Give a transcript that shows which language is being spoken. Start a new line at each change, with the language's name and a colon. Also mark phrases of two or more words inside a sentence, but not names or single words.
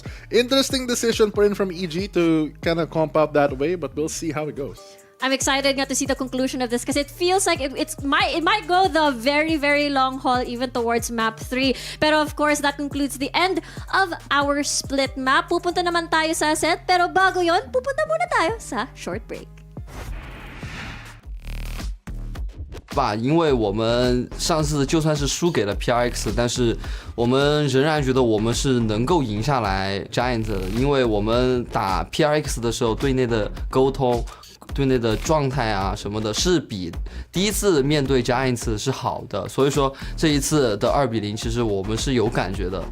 English: Interesting decision put in from EG to kind of comp up that way, but we'll see how it goes. I'm excited nga to see the conclusion of this because it feels like it might go the very, very long haul even towards map 3. Pero of course, that concludes the end of our split map.
Filipino: Pupunta naman tayo sa set, pero bago yon, pupunta muna tayo sa short break.
Chinese: 因为我们上次就算是输给了 PRX， 但是我们仍然觉得我们是能够赢下来 Giant 的，因为我们打 PRX 的时候队内的沟通、队内的状态啊什么的，是比第一次面对 Giants 是好的，所以说这一次的2-0，其实我们是有感觉的。